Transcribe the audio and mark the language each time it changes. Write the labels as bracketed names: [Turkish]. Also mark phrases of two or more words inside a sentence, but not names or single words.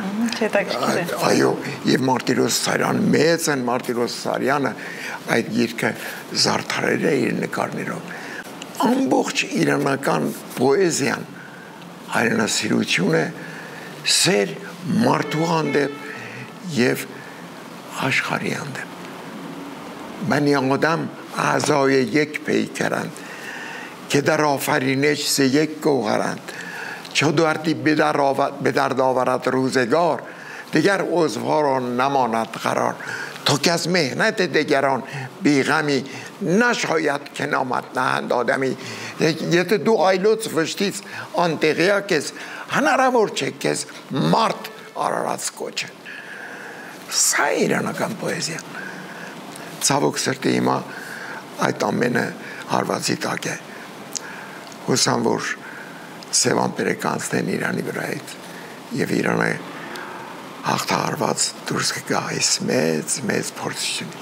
[Armenian] Այո, եւ Մարտիրոս Սարյան, մեծ են Մարտիրոս Սարյանը այդ գիրքը զարդարել է իր նկարներով։ Ամբողջ իրանական պոեզիան հայրենասիրություն է, սեր մարդու հանդեպ եւ աշխարհի հանդեպ։ Բանի [Persian] آدم اعضای یک پیکرند که در آفرینش ز یک گوهرند چو دردی به درد آورد روزگار دیگر عضوها را نماند قرار تا که از مهنت دیگران بیغمی نشاید که نامت نهند آدمی [Armenian] եթե դու այլոց վշտից անտեղյակ ես հնարավոր չէ քեզ մարդ արարած կոչը սա իրանական պոեզիա ցավոք սրտի հիմա այդ ամենը հարվածի տակ է հուսամ որ Սևան Պերեկանցն Իրանի վրա է եւ Իրանը հաղթահարված դուրս կգա այս մեծ փորձությունից